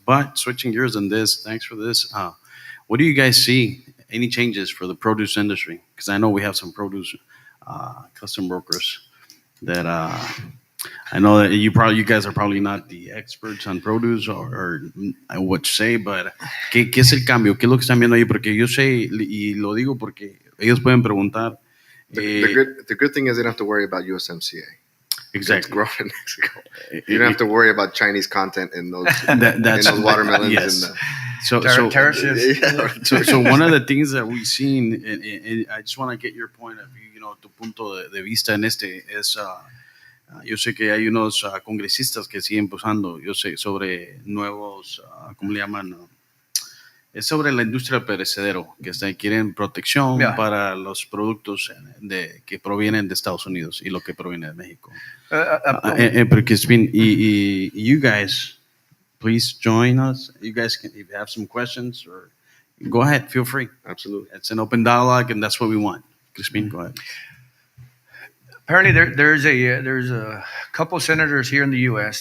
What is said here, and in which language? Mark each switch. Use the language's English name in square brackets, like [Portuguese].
[English] But switching gears on this, thanks for this. What do you guys see? Any changes for the produce industry? Because I know we have some produce custom brokers that I know that you guys are probably not the experts on produce or what to say, but [Spanish] ¿qué es el cambio? ¿Qué es lo que están viendo ahí? Porque yo sé, y lo digo porque ellos pueden preguntar. [English] The good thing is they don't have to worry about USMCA. Exactly. It's grown in Mexico. You don't have to worry about Chinese content in those, in those watermelons. Yes. Yeah. So one of the things that we've seen, and I just want to get your point of view, [Spanish] tu punto de vista en este, es, yo sé que hay unos congresistas que siguen posando, yo sé, sobre nuevos, ¿cómo le llaman? Es sobre la industria del perecedero, que quieren protección para los productos que provienen de Estados Unidos y lo que proviene de México. Porque [English] you guys, please join us. You guys can, if you have some questions, or go ahead, feel free. Absolutely. It's an open dialogue, and that's what we want. Crispin, go ahead. Apparently, there's a couple of senators here in the U.S.